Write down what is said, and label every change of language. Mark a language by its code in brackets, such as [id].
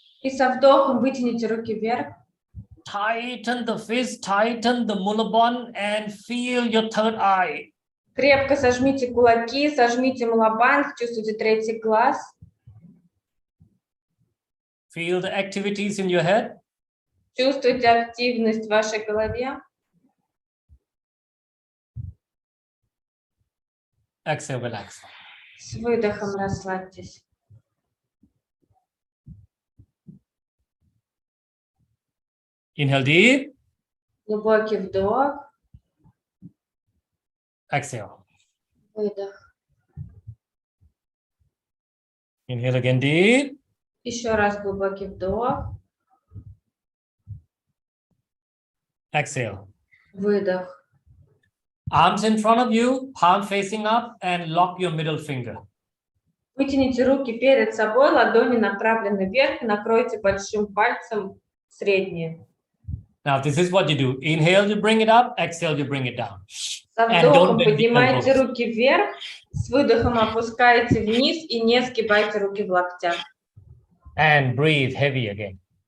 [ru] И со вдохом вытяните руки вверх. [en] Tighten the fist, tighten the mulabon, and feel your third eye. [ru] Крепко сожмите кулаки, сожмите малабанг, чувствуйте третий глаз. [en] Feel the activities in your head. [ru] Чувствуйте активность в вашей голове. [en] Exhale, relax. [ru] С выдохом расслабьтесь. [en] Inhale deep. [ru] Глубокий вдох, [en] Exhale. [ru] выдох. [en] Inhale again deep. [ru] Еще раз глубокий вдох, [en] Exhale. [ru] выдох. [en] Arms in front of you, palm facing up, and lock your middle finger. [ru] Вытяните руки перед собой, ладони направлены вверх, накройте большим пальцем средние. [en] Now, this is what you do. Inhale, you bring it up. Exhale, you bring it down. [ru] Со [en] And don't [ru] вдохом [en] bend the [ru] поднимайте [en] elbows. [ru] руки вверх, с выдохом опускаете вниз и не сгибайте руки в локтях. [en] And breathe heavy again.